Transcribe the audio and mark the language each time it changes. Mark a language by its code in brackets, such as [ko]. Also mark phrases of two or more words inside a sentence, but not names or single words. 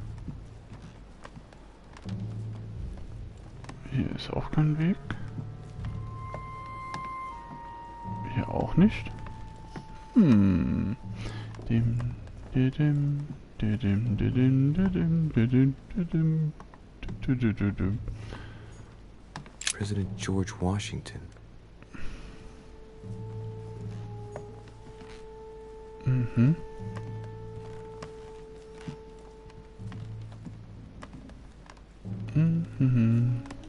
[de] Hier ist auch kein Weg. Hier auch nicht. Dim, didim, didim, didim, didim, didim, didim. [en] President George Washington. Mhm. Mhm.